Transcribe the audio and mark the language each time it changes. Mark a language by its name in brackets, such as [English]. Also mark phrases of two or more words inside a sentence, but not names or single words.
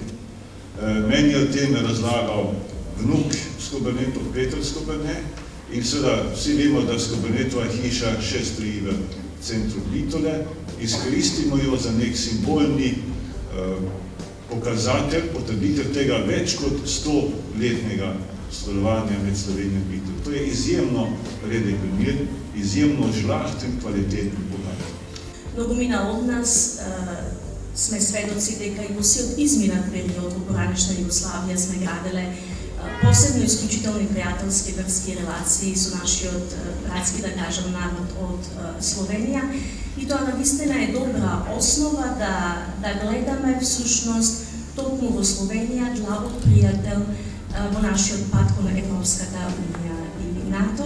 [Slovenian] Meni je o tem razlagal vnuk Skobernetov, Peter Skobernet, in seveda vsi vemo, da Skobernetova hiša še stoji v centru Bitole. Izkoristimo jo za nek simbolni pokazatelj, potrditev tega več kot 100-letnega sodelovanja med Slovenijo in Bitolo. To je izjemno redek primer, izjemno žlahten, kvaliteten podatek. [Macedonian] Многумина од нас сме сведоци дека и во сил изминат период во поранешна Југославија сме граделе посебно исклучителни пријателски врски релации со нашиот братски, да кажем, народ од Словенија. И тоа навистина е добра основа да гледаме всушност токму во Словенија длабок пријател во нашиот пат кон Европската унија и НАТО.